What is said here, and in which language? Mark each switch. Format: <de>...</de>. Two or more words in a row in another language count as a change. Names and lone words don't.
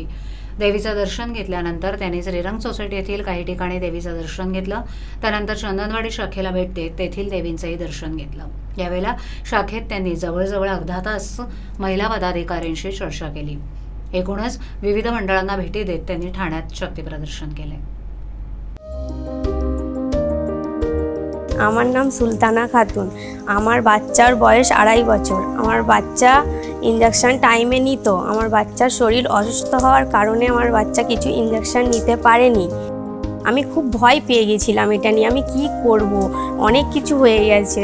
<mr>देवीचं दर्शन घेतल्यानंतर त्यांनी श्रीरंग सोसायटी येथील काही ठिकाणी देवीचं दर्शन घेतलं. त्यानंतर चंदनवाडी शाखेला भेट देत तेथील देवींचंही दर्शन घेतलं. यावेळेला शाखेत त्यांनी जवळजवळ अर्धा तास महिला पदाधिकाऱ्यांशी चर्चा केली. एकूणच विविध मंडळांना भेटी देत त्यांनी ठाण्यात शक्ती प्रदर्शन केलंय.</mr> <bn>আমার নাম সুলতানা খাতুন। আমার বাচ্চার বয়স 2.5 বছর। আমার বাচ্চা</bn> <en>injection time</en> <bn>নিত। আমার বাচ্চার শরীর অসুস্থ হওয়ার কারণে আমার বাচ্চা কিছু ইনজেকশন নিতে পারেনি। আমি খুব ভয় পেয়ে গেছিলাম এটা নিয়ে, আমি কি করব, অনেক কিছু হয়ে গেছে।</bn>